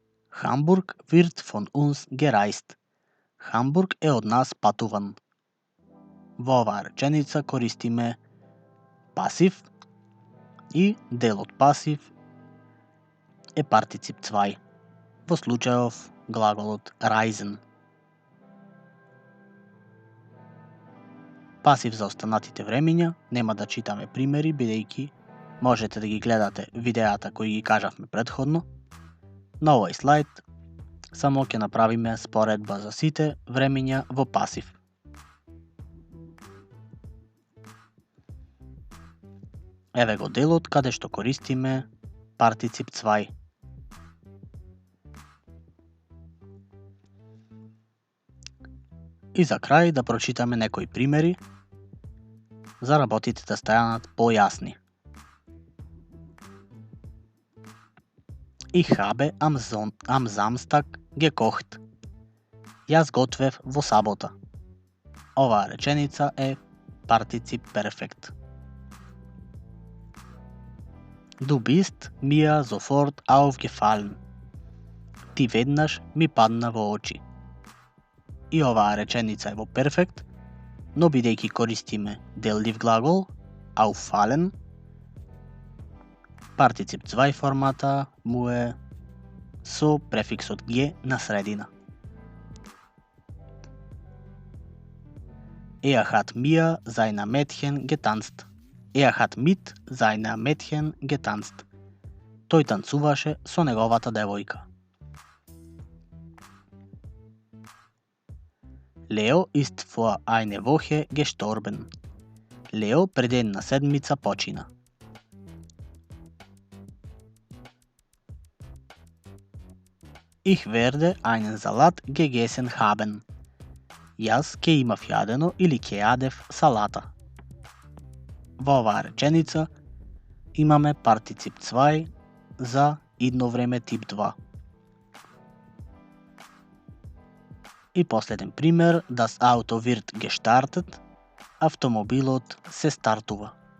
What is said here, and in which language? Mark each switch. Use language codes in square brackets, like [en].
[de] Hamburg wird von uns gereist. [mk] Хамбург е од нас патуван. Во оваа реченица користиме пасив и делот пасив е партицип 2, во случајов глаголот reisen. Пасив за останатите времиња нема да читаме примери, бидејќи можете да ги гледате видеата кои ги кажавме предходно. На овој слайд само ќе направиме споредба за сите времиња во пасив. Еве го делот каде што користиме партицип 2. И за крај да прочитаме некои примери за работите да станат појасни. [de] Ich habe am Samstag gekocht. [mk] Јас готвев во сабота. Оваа реченица е партицип перфект. [de] Du bist mir sofort aufgefallen. [mk] Ти веднаш ми падна во очи. И оваа реченица е во перфект, но бидејќи користиме деллив глагол, auffallen, партицип 2 формата му е со префиксот G на средина. [de] Hat mir seine Mädchen getanzt. Hat mit seiner Mädchen getanzt. [mk] Тој танцуваше со неговата девојка. [de] Leo ist vor eine Woche gestorben. [mk] Лео пред една седмица почина. [de] Ich werde einen Salat gegessen haben. [mk] Јас ќе имав јадено или ќе јадев салата. Во оваа реченица имаме партицип 2 за идно време тип 2. И последен пример, [de] das Auto wird gestartet, [mk] автомобилот се стартува.